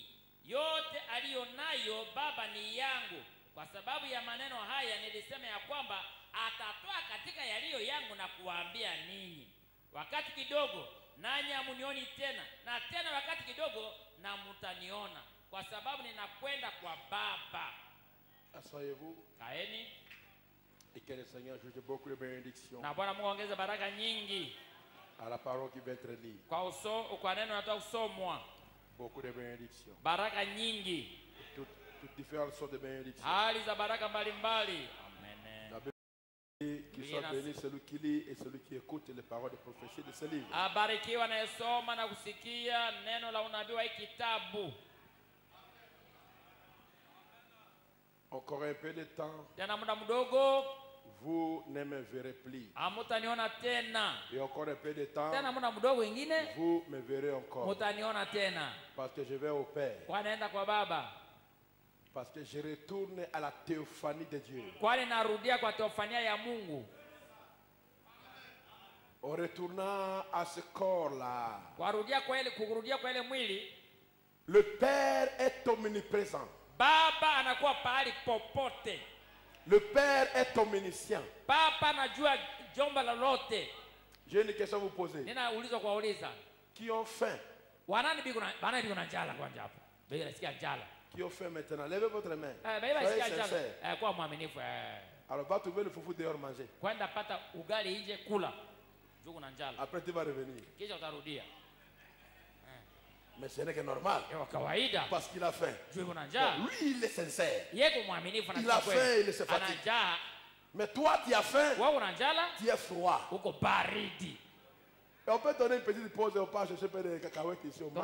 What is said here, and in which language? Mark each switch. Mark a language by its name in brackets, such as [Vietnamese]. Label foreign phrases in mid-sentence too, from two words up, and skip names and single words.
[Swahili] Yote aliyo nayo Baba ni yangu. Kwa sababu ya maneno haya nilisema ya kwamba atatoa katika yaliyo yangu na kuwaambia ninyi. Wakati kidogo nanyi hamunioni tena, na tena wakati kidogo na mtaniona, kwa sababu ninakwenda kwa Baba. [French] Asseyez-vous. [Swahili] Kaeni. [French] Et que le Seigneur ajoute beaucoup de bénédictions [Swahili] Na Bwana Mungu ongeze baraka nyingi [French] à la parole qui va être lue. [Swahili] Kwa neno natoka kusomwa. [French] Beaucoup de bénédictions. [Swahili] Baraka nyingi. [French] Toutes différentes sortes de bénédictions. [Swahili] Hali za baraka mbalimbali. Amen. [French] La Bible qui soit béni celui qui lit et celui qui écoute les paroles de prophétie de ce livre. [Swahili] Abarikiwa anayesoma na kusikia neno la unabii wa kitabu. [French] Encore un peu de temps. [Swahili] Tena muda mdogo. [French] Vous ne me verrez plus. [Swahili] Hamutaniona tena. [French] Et encore un peu de temps. [Swahili] Tena muda mdogo ingine. [French] Vous me verrez encore. [Swahili] Mutaniona tena. [French] Parce que je vais au Père. [Swahili] Kwa naenda kwa Baba. [French] Parce que je retourne à la théophanie de Dieu. [Swahili] Kwani narudia kwa teofania ya Mungu. [French] En retournant à ce corps-là. [Swahili] Kurudia kwa ile mwili. [French] Le Père est omniprésent. [Swahili] Baba anakuwa pahali popote. [French] Le Père est omniscient. [Swahili] Baba anajua jambo lolote. [French] J'ai une question à vous poser. [Swahili] Ninauliza kuwauliza. [French] Qui ont faim? [Swahili] Wanani biko na njala kwanza hapo. Biko nasikia njala. [French] Qui ont faim maintenant? Levez votre main. Soyez sincère. [Swahili] Kwa mwaminifu. [French] Alors va trouver le foufou dehors manger. [Swahili] Kwenda pata ugali nje kula. Juko na njala. [French] Après tu vas revenir. [Swahili] Kisha utarudia. [French] Mais ce n'est que normal. Parce qu'il a faim. Lui, il est sincère. Il a faim, il se fatigue. Mais toi, tu as faim. Tu es froid. Et on peut donner une petite pause et on part chercher des cacahuètes ici.